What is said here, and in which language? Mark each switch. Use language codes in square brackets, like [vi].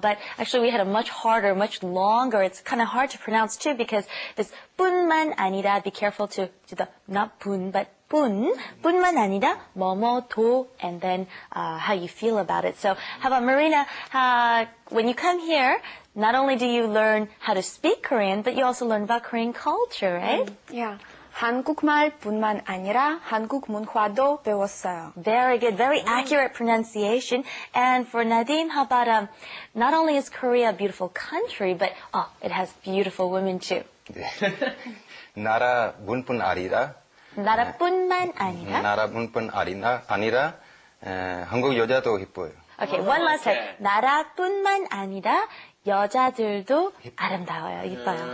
[en] But actually we had a much harder, much longer, it's kind of hard to pronounce too because this 뿐만 아니라, be careful to do the, not 분, but [ko] 뿐만 아니라 뭐뭐도, [en] and then how you feel about it. So how about Marina, when you come here, not only do you learn how to speak Korean, but you also learn about Korean culture, right? Yeah. [ko] 한국말뿐만 아니라 한국 문화도 배웠어요. [en] Very good, very accurate pronunciation. And for Nadim, how about not only is Korea a beautiful country, but it has beautiful women too. [ko] 네. 나라뿐만 아니라 나라뿐만 아니라. 나라뿐만 아니라 한국 여자도 이뻐요. [en] Okay, one last time. [ko] 나라뿐만 아니라 여자들도 아름다워요, 이뻐요.